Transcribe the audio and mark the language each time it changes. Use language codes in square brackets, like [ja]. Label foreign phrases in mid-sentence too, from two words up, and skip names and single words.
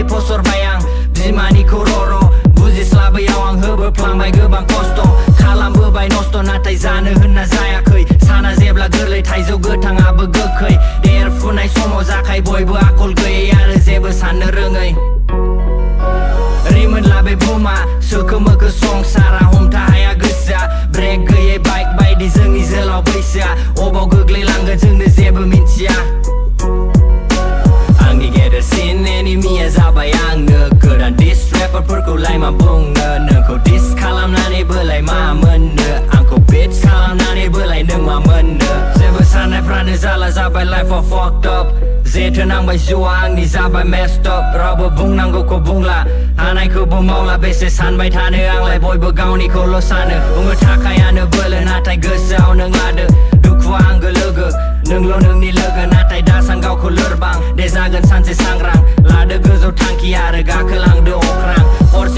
[brx] फसरबाय आं बिमानिखौ रर' बुजिस्लाबैयाव आं होबोफ्लांबाय गोबां खस्थ' खालामबोबाय नस्थ' नाथाय जानो होनना जायाखै साना जेब्ला गोरलै थाइजौ गोथाङाबो गोखै देरफुनाय समाव जाखाय बयबो आखल गैयै आरो जेबो साननो रोङै रिमोनला बे बुहुमा सोखो मोखो संसारा हमथा हाया गोसोआ ब्रेक गैयै बाइक बायदि जोंनि जोलाव बैसोआ अबाव गोग्लैलांगोन जोंनो जेबो मिन्थिया आंनि गेदेरसिन एनिमिया जाबाय आंनो गोदान डिस रेपारफोरखौलाय मा बुंनो नोंखौ डिस खालामनानैबोलाय मा मोननो आंखौ बिच खालामनानैबोलाय नों मा मोननो जेबो साननायफ्रानो जाला जाबाय लाइफआव [en] fucked up [brx] जेथो नांबाय जिउआ आंनि जाबाय [en] messed up [brx] रावबो बुंनांगौखौ बुंला हानायखौबो मावला बेसे सानबाय थानो आंलाय बयबो गावनिखौल' सानो बुंनो थाखायानो बोलो नाथाय गोसोआव नों लादो दुखुआ आंगो लोगो नोंल' नोंनि लोगो नाथाय दासान गावखौ लोरबां दे जागोन सानसे सांग्रां लादो गोजौ थांखि आरो गाखोलांदो अख्रां हरसे